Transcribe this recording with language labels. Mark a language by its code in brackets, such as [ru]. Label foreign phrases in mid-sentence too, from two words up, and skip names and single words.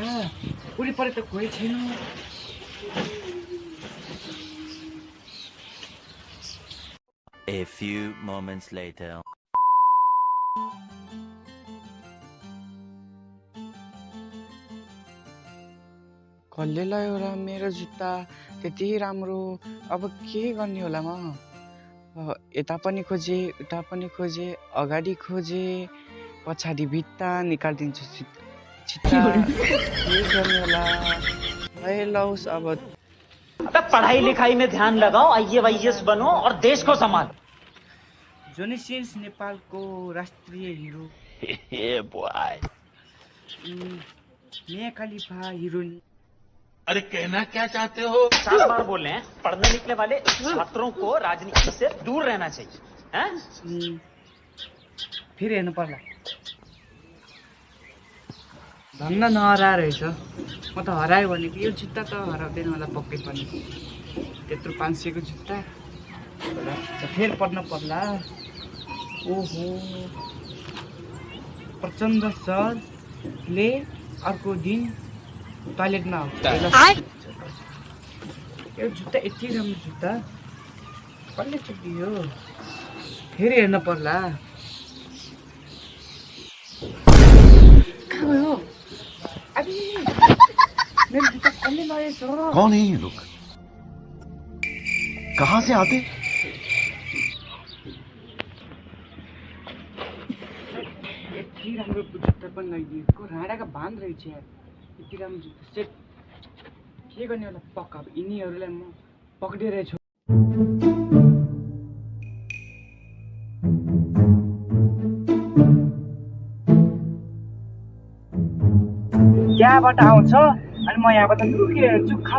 [ne] वरिपरि त कोही छैन। [en] A few moments later. [ne] कसले लाग्यो र मेरो जुत्ता? त्यति राम्रो, अब के गर्ने होला म? यता पनि खोजे, उता पनि खोजे, अगाडि खोजे, पछाडि भित्ता निकालिदिन्छु चित्ता। के गर्ने होला? लौस अब। [hi] अबे पढ़ाई लिखाई में ध्यान लगाओ, आईएएस बनो और देश को संभालो। [ne] जोनी सिन्स नेपालको राष्ट्रिय हिरो। [en] Yeah, boy. [ne] मिया खलिफा हिरोइन। [hi] अरे कहना क्या चाहते हो? 7 बार बोले हैं, पढ़ने लिखने वाले छात्रों को राजनीति से दूर रहना चाहिए हैं? [ne] फेरि हेर्नु पर्ला धन्न नहरा रहेछ म त हरायो भने कि यो जुत्ता त हराउँदैन होला पक्कै पनि त्यत्रो 500 को जुत्ता होला फेरि पढ्न पर्ला ओहो प्रचण्ड सरले अर्को दिन टोयलेटमा यो जुत्ता यति राम्रो जुत्ता कसले चुकियो फेरि हेर्न पर्ला कहाँ गयो अबे मेरो जुत्ता कसले लगेछ [hi] कौन है ये लोग? कहाँ से आते? [ne] यति राम्रो जुत्ता पनि लगाइदिएको राडाका बाँध रहेछ यार यति राम्रो जुत्ता सेट के गर्ने होला पक्का अब यिनीहरूलाई म पक्रिरहेछु त्यहाँबाट आउँछ अनि म यहाँबाट लुकिरहेको छु खास